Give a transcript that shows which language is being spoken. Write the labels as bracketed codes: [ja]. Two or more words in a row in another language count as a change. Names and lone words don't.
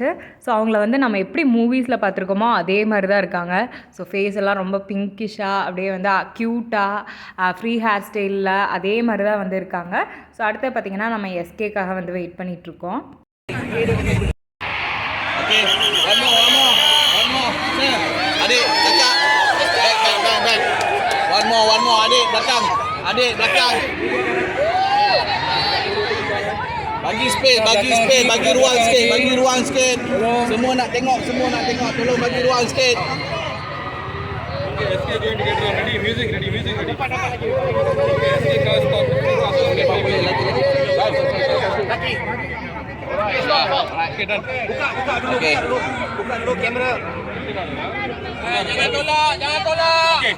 [ta] ஸோ அவங்கள வந்து நம்ம எப்படி மூவிஸில் பார்த்துருக்கோமோ அதே மாதிரி தான் இருக்காங்க. ஸோ ஃபேஸ் எல்லாம் ரொம்ப பிங்கிஷாக அப்படியே வந்து க்யூட்டாக [en] free hair [ta] ஸ்டைலில் அதே மாதிரி தான் வந்து இருக்காங்க. ஸோ அடுத்து பார்த்திங்கன்னா நம்ம எஸ்கேக்காக வந்து வெயிட் பண்ணிகிட்ருக்கோம். [ms] Adik belakang. Bagi space, bagi ruang sikit. Semua nak tengok. Tolong bagi ruang sikit. [en] SK going to get ready. Music ready. SK cars stop. [ms] Lagi. [en] Okay, done. [ms] Buka dulu kamera. Jangan tolak. Okay.